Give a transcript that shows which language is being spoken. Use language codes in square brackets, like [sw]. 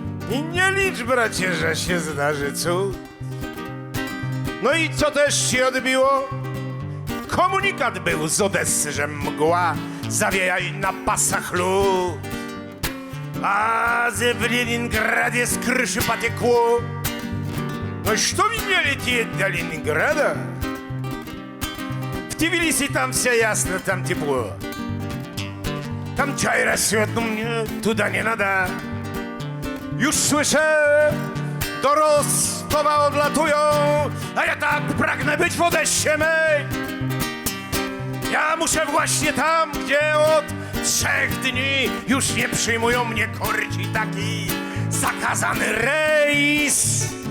[pl] I nie licz, bracie, że się zdarzy cud. No i co też się odbiło? Komunikat był z Odessy, że mgła zawieja na pasach lód, a w Leningradzie [ru] z kryszy потекло. Ну что мне лететь до Ленинграда? В Тбилиси там все ясно, там тепло. Там чай растет, но мне туда не надо. [pl] Już słyszę, do Rostowa odlatują, a ja tak pragnę być w Odessie mej. Ja muszę właśnie tam, gdzie od 3 dni już nie przyjmują mnie korci taki zakazany rejs.